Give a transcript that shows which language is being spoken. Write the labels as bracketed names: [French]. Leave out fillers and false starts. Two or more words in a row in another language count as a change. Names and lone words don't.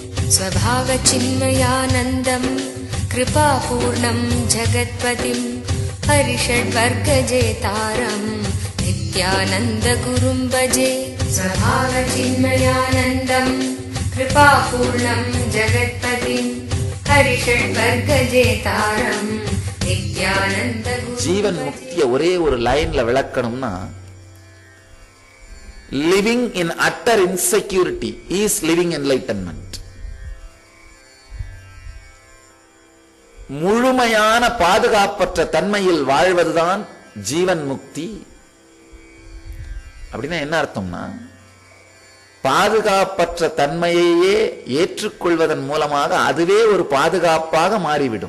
[Sanskrit] स्वभावचिन्मयानन्दं कृपापूर्णं जगत्पतिं हरिषड्वर्गजेतारं नित्यानन्दगुरुं भजे। स्वभावचिन्मयानन्दं कृपापूर्णं जगत्पतिं हरिषड्वर्गजेतारं नित्यानन्दगुरुं। [Tamil] ஜீவன் முக்திய ஒரே ஒரு லைன்ல விளக்கணும்னா, [English] living in utter insecurity is living enlightenment. [Tamil] முழுமையான பாதுகாப்பற்ற தன்மையில் வாழ்வதுதான் ஜீவன் முக்தி. அப்படின்னா என்ன அர்த்தம்னா, பாதுகாப்பற்ற தன்மையையே ஏற்றுக்கொள்வதன் மூலமாக அதுவே ஒரு பாதுகாப்பாக மாறிவிடும்.